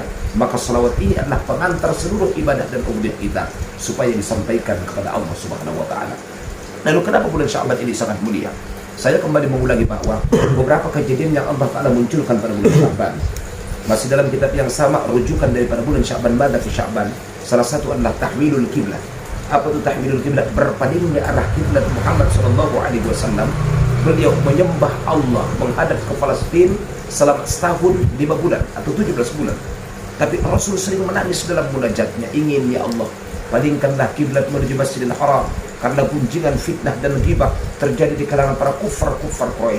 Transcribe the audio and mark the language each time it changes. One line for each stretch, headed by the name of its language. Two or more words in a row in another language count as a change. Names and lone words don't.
Indonesian: Maka salawat ini adalah pengantar seluruh ibadah dan ubudiyah kita supaya disampaikan kepada Allah
Arabic: Subhanahu wa Ta'ala.
Indonesian: Lalu kenapa bulan Sya'ban ini sangat mulia? Saya kembali mengulangi bahwa beberapa kejadian yang Allah Ta'ala munculkan pada bulan Sya'ban masih dalam kitab yang sama, rujukan daripada bulan Sya'ban,
Arabic: Mada fi Sya'ban.
Indonesian: Salah satu adalah
Arabic: tahwilul kiblat.
Indonesian: Apa itu
Arabic: tahwilul kiblat?
Indonesian: Berpalingnya arah kiblat Muhammad
Arabic: sallallahu alaihi wasallam.
Indonesian: Beliau menyembah Allah menghadap ke Palestina selama setahun 5 bulan atau 17 bulan. Tapi Rasul sering menangis dalam munajatnya, ingin
Arabic: ya Allah,
Indonesian: palingkanlah kiblat menuju Masjidil Haram, karena gunjingan fitnah dan ghibah terjadi di kalangan para kufar Quraisy.